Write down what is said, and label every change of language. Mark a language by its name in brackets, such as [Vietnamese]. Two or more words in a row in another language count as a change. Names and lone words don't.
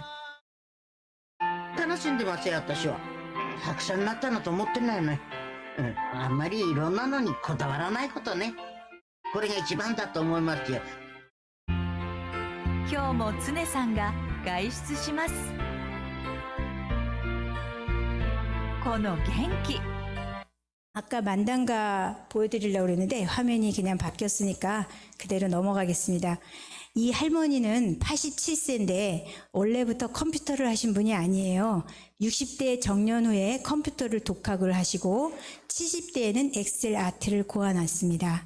[Japanese] 楽しんでますよ、私は。100歳になったのと思ってないね。あんまりいろんなのにこだわらないことね。これが一番だと思いますよ。今日も常さんが外出します。この元気。 [Korean] 아까 만단가 보여드리려고 그랬는데 화면이 그냥 바뀌었으니까 그대로 넘어가겠습니다. 이 할머니는 87세인데 원래부터 컴퓨터를 하신 분이 아니에요. 60대 정년 후에 컴퓨터를 독학을 하시고 70대에는 엑셀 아트를 고안했습니다.